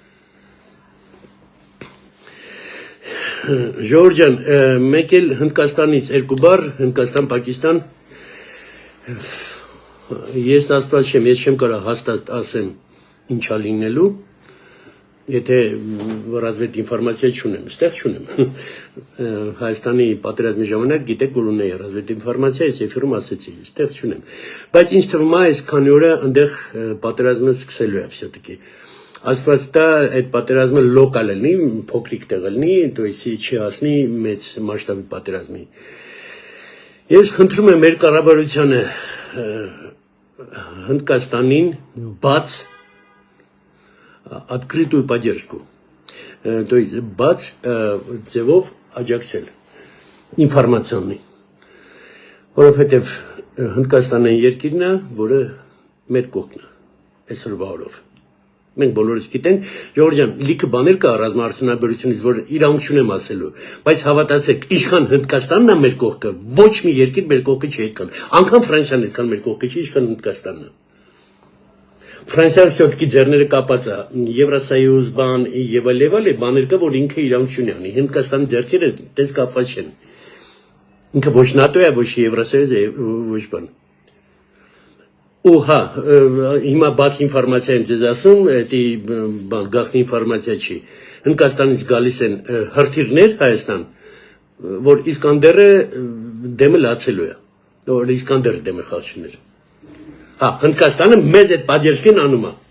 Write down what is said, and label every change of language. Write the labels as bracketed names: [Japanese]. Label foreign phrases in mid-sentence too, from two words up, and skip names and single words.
[Armenian] Ժողովուրդ ջան, մեկ էլ Հնդկաստանից երկու բառ, Հնդկաստան-Պակիստան ես աստված չեմ, ես չեմ կարող հաստատ ասեմ ինչա լինելու, եթե ռազմետ ինֆորմացիա չունեմ, ստեղ չունեմ։ Հայաստանի պատերազմի ժամանակ գիտեք որ ունեի ռազմետ ինֆորմացիա, ես էֆիրում ասեցի, ստեղ չունեմ։ Բայց ինձ թվում է այս քանի օրը այնտեղ պատերազմը սկսելու է все-таки։ Աստված տա այդ պատերազմը լոկալ լինի, փոքրիկ տեղ լինի, [Russian] то есть [Armenian] չի հասնի մեծ մասշտաբի պատերազմի։ Ես խնդրում եմ մեր կառավարությանը Հնդկաստանին բաց [Russian] открытую поддержку, то есть [Armenian] բաց ձևով աջակցել ինֆորմացիոնի, որովհետև Հնդկաստանը երկիրն է, որը մեր կողքն է, այսօրվա օրով։ Մենք բոլորս գիտենք, Ժողովուրդ ջան, լիքը բաներ կա ռազմաարսենալաբերությունից, որ իրանք չունեմ ասելու, բայց հավատացեք, ինչքան Հնդկաստանն է մեր կողքը, ոչ մի երկիր մեր կողքը չի այդքան, անգամ Ֆրանսիան այդքան մեր կողքը չի, ինչքան Հնդկաստանն է։ Ֆրանսիան все-таки ձեռները կապած է, Եվրոսոյուզ բան եւ այլ բաներ կա, որ ինքը իրանք չունի անի, Հնդկաստանի ձեռքերը տես կապված չեն։ Ինքը ոչ ՆԱՏՕ է, ոչ Եվրոսոյուզ է, ոչ բան։ Ու հա, հիմա բաց ինֆորմացիա եմ ձեզ ասում, դա գաղտնի ինֆորմացիա չի։ Հնդկաստանից գալիս են հրթիռներ Հայաստան, որ Իսկանդերը դեմը լացելու է, որ Իսկանդերը դեմը խաչներ։ Հա, Հնդկաստանը մեզ այդ պատերազմին անում է։